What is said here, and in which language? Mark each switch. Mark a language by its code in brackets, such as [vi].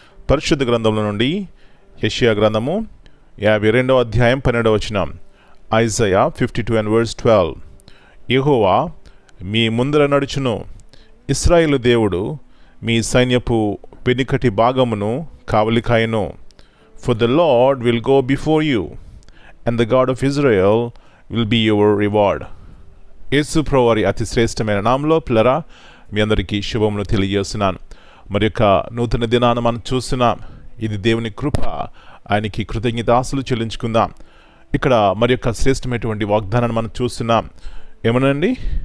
[te] పరిశుద్ధ గ్రంథంలో నుండి యెషయా గ్రంథము 52వ అధ్యాయం 12వ వచనం. ఐజయా 52:12. యెహోవా మీ ముందర నడుచును, ఇశ్రాయేలు దేవుడు మీ సైన్యపు వెనుకటి భాగమును కావలికాయను. [en] For the Lord will go before you, and the God of Israel will be your reward. [te] యేసు ప్రభువారి అతి శ్రేష్టమైన నామంలో పిల్లరా మీ అందరికీ శుభములు తెలియజేస్తున్నాను. మరి యొక్క నూతన దినాన్ని మనం చూస్తున్నాం. ఇది దేవుని కృప. ఆయనకి కృతజ్ఞతాస్తులు చెల్లించుకుందాం. ఇక్కడ మరి యొక్క శ్రేష్టమైనటువంటి వాగ్దానాన్ని మనం చూస్తున్నాం. ఏమనండి?